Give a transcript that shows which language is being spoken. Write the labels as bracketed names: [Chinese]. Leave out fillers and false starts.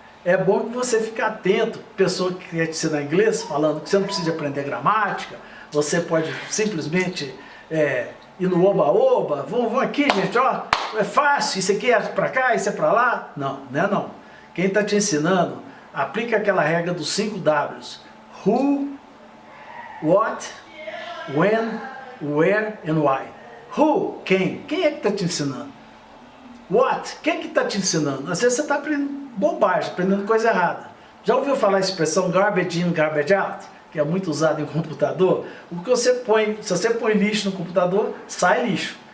[Portuguese] É bom que você fique atento, pessoa que quer te ensinar inglês, falando que você não precisa aprender gramática, você pode simplesmente ir no oba-oba, vamos aqui, gente, ó, é fácil, isso aqui é para cá, isso é para lá. Não, não é não. Quem está te ensinando, aplica aquela regra dos 5 Ws. [English] Who, what, when, where and why. Who, [Portuguese] quem? Quem é que está te ensinando? [English] What, [Portuguese] quem é que está te ensinando? Às vezes você está aprendendo bobagem, aprendendo coisa errada. Já ouviu falar a expressão [English] garbage in, garbage out? [Portuguese] Que é muito usado em computador? O que você põe, se você põe lixo no computador, sai lixo.